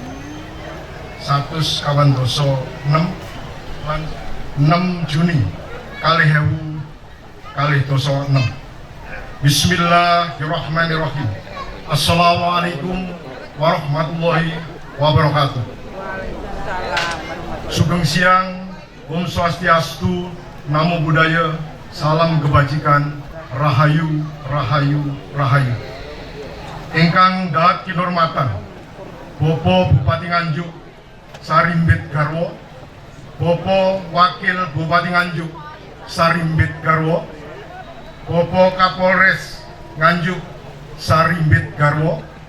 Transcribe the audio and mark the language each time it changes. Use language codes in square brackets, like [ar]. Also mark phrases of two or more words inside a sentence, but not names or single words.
[jv] 100 kawan doso 6 Juni kalih ewu kalih doso 6. [ar] بسم الله الرحمن الرحيم. السلام عليكم ورحمة الله وبركاته. [jv] Sugeng siang, Om Swastiastu, Namo Buddhaya, [id] salam kebajikan. [jv] Rahayu, Rahayu, Rahayu. Ingkang dahat kinurmatan Bapak Bupati Nganjuk Sarimbit Garwo, Bapak Wakil Bupati Nganjuk Sarimbit Garwo, Bapak Kapolres Nganjuk Sarimbit Garwo,